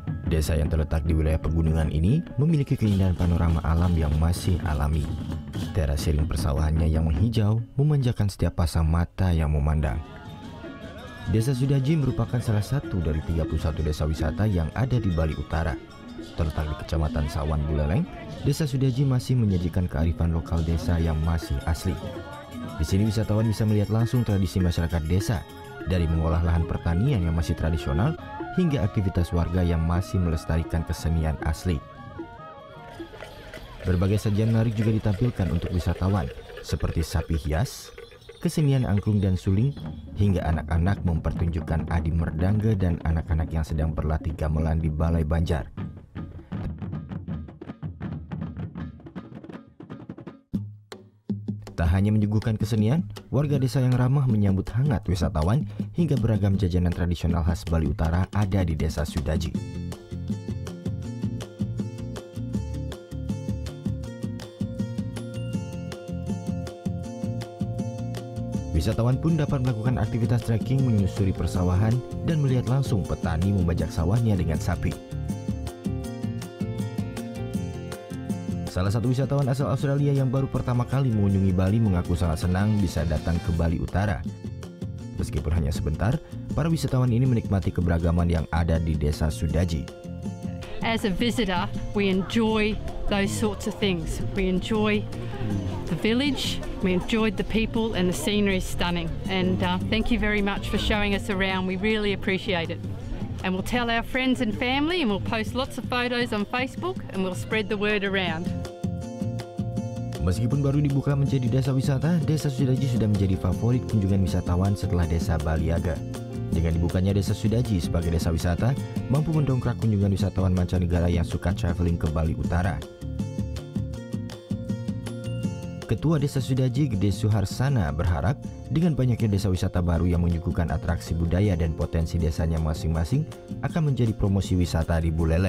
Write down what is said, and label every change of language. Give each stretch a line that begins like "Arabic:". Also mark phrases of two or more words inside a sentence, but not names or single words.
Indonesian: Desa yang terletak di wilayah pegunungan ini memiliki keindahan panorama alam yang masih alami. Teras siring persawahannya yang menghijau memanjakan setiap pasang mata yang memandang. Desa Sudaji merupakan salah satu dari 31 desa wisata yang ada di Bali Utara. Terletak di Kecamatan Sawan Buleleng, Desa Sudaji masih menyajikan kearifan lokal desa yang masih asli. Di sini wisatawan bisa melihat langsung tradisi masyarakat desa, dari mengolah lahan pertanian yang masih tradisional hingga aktivitas warga yang masih melestarikan kesenian asli. Berbagai sajian menarik juga ditampilkan untuk wisatawan, seperti sapi hias, kesenian angklung dan suling, hingga anak-anak mempertunjukkan adi merdangga dan anak-anak yang sedang berlatih gamelan di Balai Banjar. Tak hanya menyuguhkan kesenian, warga desa yang ramah menyambut hangat wisatawan hingga beragam jajanan tradisional khas Bali Utara ada di Desa Sudaji. Wisatawan pun dapat melakukan aktivitas trekking menyusuri persawahan dan melihat langsung petani membajak sawahnya dengan sapi. Salah satu wisatawan asal Australia yang baru pertama kali mengunjungi Bali mengaku sangat senang bisa datang ke Bali Utara. Meskipun hanya sebentar, para wisatawan ini menikmati keberagaman yang ada di Desa Sudaji.
English: As a visitor, we enjoy those sorts of things. We enjoy the village, we enjoyed the people, and the scenery is stunning. And thank you very much for showing us around. We really appreciate it. And we'll tell our friends and family, and we'll post lots of photos on Facebook, and we'll spread the word around.
Indonesian: Meskipun baru dibuka menjadi desa wisata, Desa Sudaji sudah menjadi favorit kunjungan wisatawan setelah Desa Baliaga. Dengan dibukanya Desa Sudaji sebagai desa wisata, mampu mendongkrak kunjungan wisatawan mancanegara yang suka traveling ke Bali Utara. Ketua Desa Sudaji Gede Suharsana berharap dengan banyaknya desa wisata baru yang menyuguhkan atraksi budaya dan potensi desanya masing-masing akan menjadi promosi wisata di Buleleng.